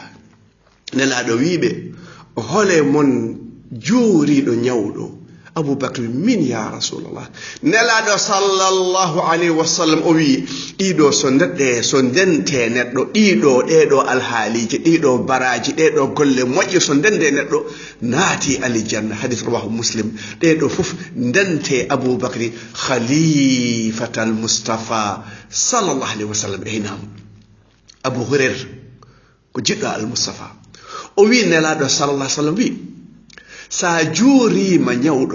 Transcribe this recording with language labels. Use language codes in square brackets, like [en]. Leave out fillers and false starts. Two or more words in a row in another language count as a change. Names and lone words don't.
[ff] nelaɗo wiɓe hole mon juuriɗo ñawɗo. aboubacre wi min [ar] يا رسول الله. [ff] nelaɗo [ar] صلى الله عليه وسلم [ff] o wi ɗiɗo so ndente neɗɗo ɗeɗo alhaaliji ɗiɗo baraji ɗeɗo golle moƴƴe so ndende neɗɗo naati alijanna. [ar] حديث رواه مسلم. [ff] ɗeɗo fof ndente aboubacry [ar] خليفة المصطفى صلى الله عليه وسلم. [ff] nam abou hurayra ko jiɗɗo al mustafa o wi nelaɗo sallallahu sallam wi sa juurima ñawɗo